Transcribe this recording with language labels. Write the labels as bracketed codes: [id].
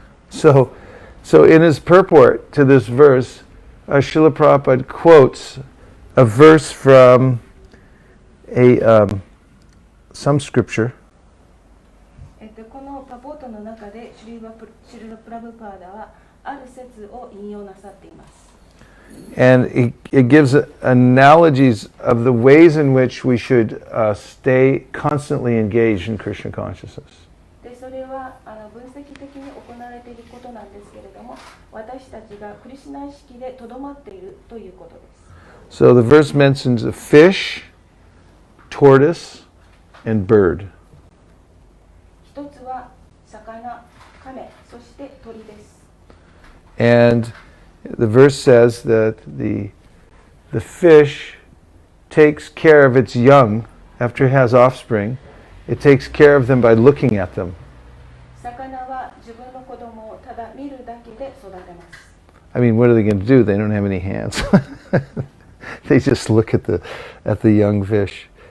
[en] So in his purport to this verse, Srila Prabhupada quotes a verse from some scripture. [ja] このパポートの中でシュリラ・プラブパーダはある説を引用なさっています。 [en] And it gives analogies of the ways in which we should stay constantly engaged in Krishna consciousness. [ja] でそれは分析的に行われていることなんですけれども、私たちがクリシュナ意識でとどまっているということです。 [en] So the verse mentions a fish, tortoise, and bird. [ja] 一つは魚、亀、そして鳥です。 [en] And the verse says that the fish takes care of its young after it has offspring. It takes care of them by looking at them. [ja] 魚は自分の子供をただ見るだけで育てます。 [en] I mean, what are they going to do? They don't have any hands. They just look at the young fish.